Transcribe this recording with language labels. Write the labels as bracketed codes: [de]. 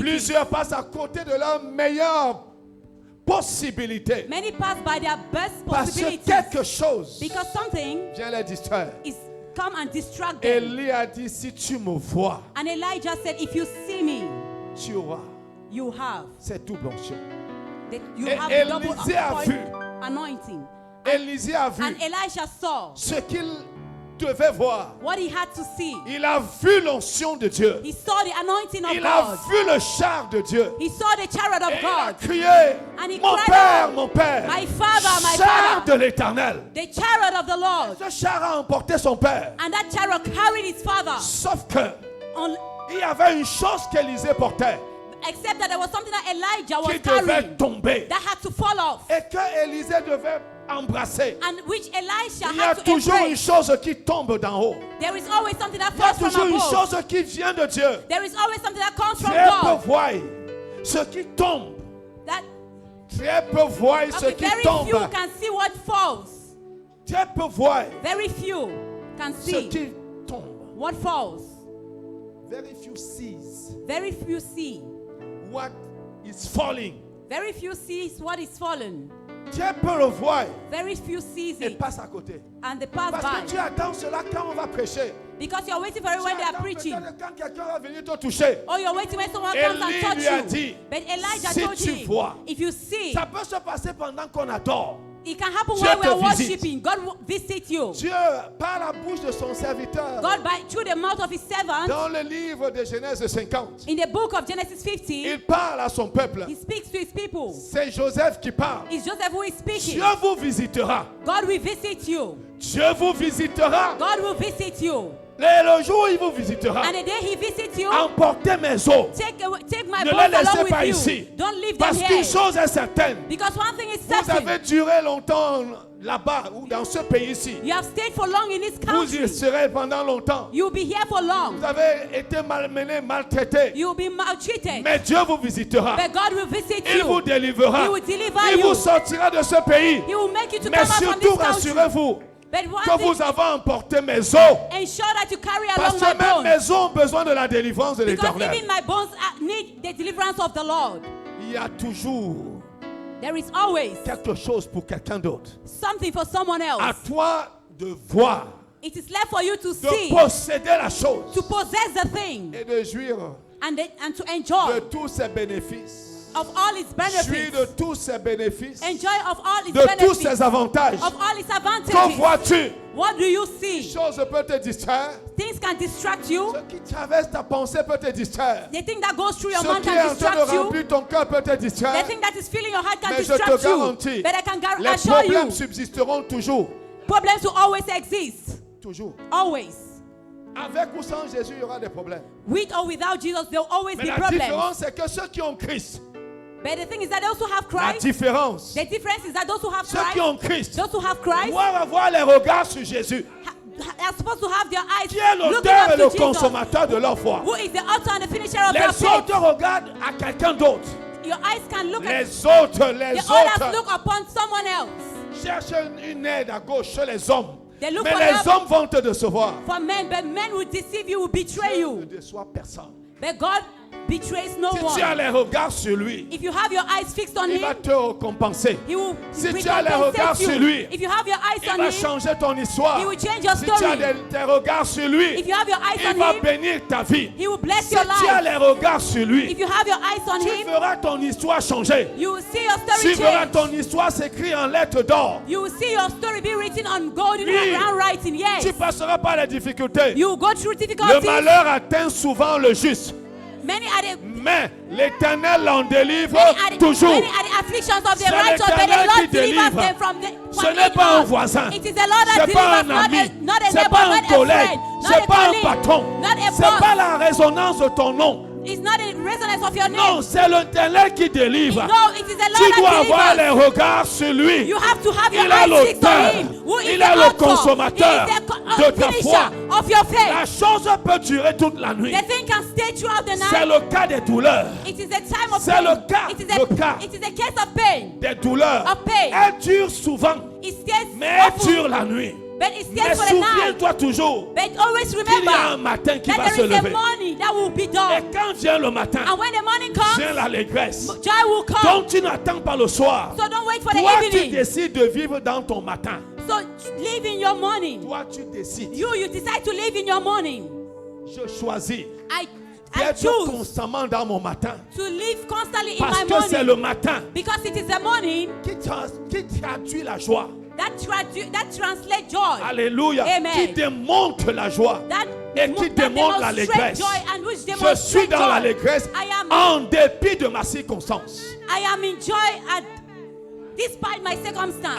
[fr] Plusieurs passent à côté de leur meilleure possibilité. [en] Many pass by their best [fr] Parce que [en] possibilities. [fr] quelque chose [en] Because something [fr] vient les distraire. [en] is come and distract them. [fr] Élie a dit, si tu me vois, [en] And Elijah said, if you see me, [fr] tu auras [en] you have. [fr] cette double onction. [en] You [fr] Et [en] have double [fr] Élisée a vu. [en] anointing. [fr] Élisée a vu [en] And Elisha saw [fr] ce qu'il devait voir. [en] what he had to see. [fr] Il a vu l'onction de Dieu. [en] He saw the anointing of [fr] Il a [en] God. [fr] vu le char de Dieu. [en] He saw the chariot of [fr] Et il a [en] God. [fr] crié, [en] And he [fr] mon [en] cried [fr] Père, [en] out, [fr] mon Père, [en] My Father, my [fr] char [en] Father. [fr] de l'Éternel. [en] The chariot of the Lord. [fr] Ce char a emporté son Père. [en] And that chariot carried his father. [fr] Sauf que [en] On, [fr] il y avait une chose qu'Élisée portait [en] except that there was something that Elijah [fr] qui [en] was [fr] devait [en] carrying [fr] tomber [en] that had to fall off. [fr] et que Élisée devait embrasser. [en] And which Elisha [fr] Il y a [en] had to [fr] toujours une [en] embrace. [fr] chose qui tombe d'en haut. [en] There is always something that [fr] Il y a [en] falls from [fr] toujours une [en] above. [fr] chose qui vient de Dieu. [en] There is always something that comes from [fr] Très peu [en] God. [fr] voient ce qui tombe. [en] That [fr] Très peu voient ce [en] okay, [fr] qui [en] very [fr] tombe. [en] few can see what falls. [fr] Très peu voient [en] Very few can [fr] ce [en] see [fr] qui tombe. [en] what falls. Very few sees Very few see. what is falling. Very few sees what is fallen. [fr] Très peu le voient [en] Very few sees [fr] et [en] it. [fr] passe à côté. [en] And they pass [fr] Parce [en] by. [fr] que tu attends cela quand on va prêcher. [en] Because you're waiting for it [fr] Tu [en] when they are [fr] attends [en] preaching. [fr] peut-être quand quelqu'un va venir te toucher. [en] Or you're waiting when someone comes and [fr] Élie [en] touch [fr] lui a [en] you. [fr] dit, [en] But Elijah [fr] si [en] told [fr] tu [en] him, [fr] vois, [en] if you see, [fr] Ça peut se passer pendant qu'on adore. [en] it can happen [fr] Dieu [en] when we [fr] te [en] are [fr] visite. [en] worshiping. God will visit you. [fr] Dieu, par la bouche de son serviteur, [en] God, through the mouth of his servant, [fr] dans le livre de Genèse 50, [en] in the book of Genesis 50, [fr] il parle à son peuple. [en] he speaks to his people. [fr] C'est Joseph qui parle. [en] It's Joseph who is speaking. [fr] Dieu vous visitera. [en] God will visit you. [fr] Dieu vous visitera. [en] God will visit you. [fr] Le jour où il vous visitera, [en] And the day he visits you, [fr] emportez mes os. [en] take my [fr] Ne [en] bones [fr] les laissez [en] along [fr] pas [en] with [fr] ici. [en] you. Don't leave them [fr] Parce [en] here. [fr] qu'une chose est certaine. [en] Because one thing is [fr] Vous [en] certain. [fr] avez duré longtemps là-bas ou dans ce pays-ci. [en] You have stayed for long in this [fr] Vous y [en] country. [fr] serez pendant longtemps. [en] You'll be here for long. [fr] Vous avez été malmené, maltraité. [en] You'll be maltreated. [fr] Mais Dieu vous visitera. [en] But God will visit [fr] Il vous [en] you. [fr] délivrera. [en] He will deliver [fr] Il [en] you. [fr] vous sortira de ce pays. [en] He will make you to [fr] Mais [en] come out from [fr] surtout, [en] this country. [fr] rassurez-vous [en] But one [fr] que [en] thing, [fr] vous avez emporté mes os. [en] ensure that you carry Parce along que my même bones. [fr] mes os ont besoin de la délivrance de [en] Because [fr] l'Éternel. [en] even my bones need the deliverance of the Lord. [fr] Il y a toujours [en] There is always [fr] quelque chose pour quelqu'un d'autre. [en] something for someone [fr] À [en] else. [fr] toi de voir, [en] It is left for you to see, [fr] posséder la chose [en] to possess the thing, [fr] et de jouir [en] and to [fr] de [en] enjoy [fr] tous ses bénéfices. [en] of all its [fr] Jouir de [en] benefits. [fr] tous ses bénéfices. [en] Enjoy of all its [fr] De tous [en] benefits, [fr] ses avantages. [en] of all its [fr] Que [en] advantages. [fr] vois-tu? [en] What do you [fr] Une [en] see? [fr] chose peut te distraire. [en] Things can distract you. [fr] Ce qui traverse ta pensée peut te distraire. [en] The thing that goes through your [fr] Ce [en] mind [fr] qui est [en] can [fr] en train [en] distract [fr] de [en] you. [fr] remplir ton cœur peut te [en] The [fr] distraire. [en] thing that is filling your heart can [fr] Mais je [en] distract [fr] te [en] you. [fr] garantis, [en] But I can [fr] les [en] assure [fr] problèmes [en] you, [fr] subsisteront toujours. [en] problems will always exist. [fr] Toujours. [en] Always. [fr] Avec ou sans Jésus, il y aura des problèmes. [en] With or without Jesus, there will always [fr] Mais [en] be [fr] la [en] problems. [fr] différence, c'est que ceux qui ont Christ, [en] But the thing is that those who have [fr] la [en] Christ, [fr] différence, [en] the difference is that those who have [fr] ceux qui [en] Christ, [fr] ont Christ [en] those who have Christ [fr] doivent avoir les regards sur Jésus. [en] are supposed to have their eyes [fr] Qui est [en] looking [fr] l'auteur [en] up [fr] et le [en] to Jesus, [fr] consommateur de leur foi? [en] who is the author and the finisher of their [fr] Les [en] faith. [fr] autres regardent à quelqu'un d'autre. [en] Your eyes can look at [fr] Les autres, [en] the others look upon someone else. [fr] cherchent une aide à gauche chez les hommes. [en] They look [fr] Mais [en] for [fr] les [en] help [fr] hommes vont te décevoir. [en] for men, but men will deceive you, will betray [fr] Ne [en] you. [fr] déçois personne. [en] But God betrays no [fr] Si tu as [en] one. [fr] les regards sur lui, [en] If you have your eyes fixed on [fr] il va [en] him, [fr] te récompenser. [en] he will [fr] Si tu as les regards sur [en] you. [fr] lui, [en] If you have your eyes [fr] il [en] on [fr] va [en] him, [fr] changer ton histoire. [en] he will change your [fr] Si tu as [en] story. [fr] tes regards sur lui, [en] If you have your eyes [fr] il [en] on [fr] va [en] him, [fr] bénir ta vie. [en] he will bless [fr] Si [en] your [fr] tu as [en] life. [fr] les regards sur lui, [en] If you have your eyes on [fr] tu [en] him, [fr] verras ton histoire changer. [en] you will see your story [fr] Tu verras [en] change. [fr] ton histoire s'écrire en lettres d'or. [en] You will see your story be written on golden [fr] Oui. [en] handwriting. Yes. [fr] Tu passeras par les difficultés. [en] You will go through [fr] Le [en] difficulties. [fr] malheur atteint souvent le juste. [en] Many are the [fr] Mais l'Éternel l'en délivre toujours. [en] many are the afflictions of the [fr] C'est [en] righteous, but the [fr] l'Éternel qui [en] Lord delivers [fr] délivre. [en] them from [fr] Ce [en] from [fr] n'est pas un [en] evil. [fr] voisin. [en] It is the Lord that [fr] C'est pas [en] delivers, [fr] un [en] not [fr] ami. [en] a [fr] C'est [en] neighbor, [fr] pas un [en] not a [fr] collègue. [en] friend, not [fr] C'est [en] a [fr] pas un [en] colleague, [fr] patron. [en] not a [fr] C'est pas [en] boss. [fr] la résonance de ton nom. [en] It's not a resonance of your name. [fr] Non, c'est l'Éternel qui délivre. [en] No, it is the [fr] Tu [en] Lord that [fr] avoir les [en] delivers. [fr] regards sur lui. [en] You have to have your [fr] Il est [en] eyes fixed on [fr] l'auteur. [en] him. Who is [fr] Il [en] the [fr] est le [en] author? [fr] consommateur [en] He is [fr] de [en] the [fr] ta [en] finisher [fr] foi. [en] of your [fr] La [en] faith. [fr] chose peut durer toute la nuit. [en] The thing can stay throughout the [fr] C'est [en] night. [fr] le cas des douleurs. [en] It is a time of [fr] C'est [en] pain. [fr] le cas, [en] It is [fr] le cas. [en] it is a case of pain. [fr] Des douleurs. [en] Of pain. [fr] Elles durent souvent, [en] It stays [fr] mais elles [en] awful, [fr] durent la nuit. [en] but it [fr] Mais [en] stays for the night. [fr] souviens-toi toujours [en] But always [fr] qu'il y a un [en] remember [fr] matin qui [en] that [fr] va se [en] there is a [fr] lever. [en] morning that will be [fr] Et [en] done. [fr] quand vient le matin, [en] And when the morning comes, [fr] vient l'allégresse. [en] joy will come. [fr] Donc tu n'attends pas le soir. [en] So don't wait for the [fr] Toi, tu [en] evening. [fr] décides de vivre dans ton matin. [en] So live in your morning. [fr] Toi, tu décides. [en] You decide to live in your morning. [fr] Je choisis [en] I [fr] d'être [en] choose [fr] constamment dans mon matin. [en] to live constantly in [fr] Parce [en] my [fr] que c'est [en] morning. [fr] le matin [en] Because it is the morning [fr] qui traduit la joie. [en] that translates joy. [fr] Alléluia. [en] Amen. [fr] Qui démontre la joie. [en] That [fr] Et qui [en] that [fr] démontre [en] demonstrates [fr] l'allégresse. [en] joy and which [fr] Je [en] demonstrates [fr] suis dans [en] joy. [fr] l'allégresse [en] I am [fr] en dépit de ma circonstance. [en] I am in joy despite my circumstance.